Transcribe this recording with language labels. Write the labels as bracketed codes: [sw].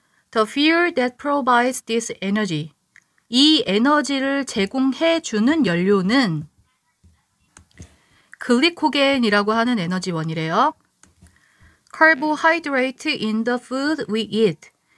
[en] The fuel that provides this energy. [ko] 이 에너지를 제공해 주는 연료는 글리코겐이라고 하는 에너지원이래요. [en] Carbohydrate in the food we eat.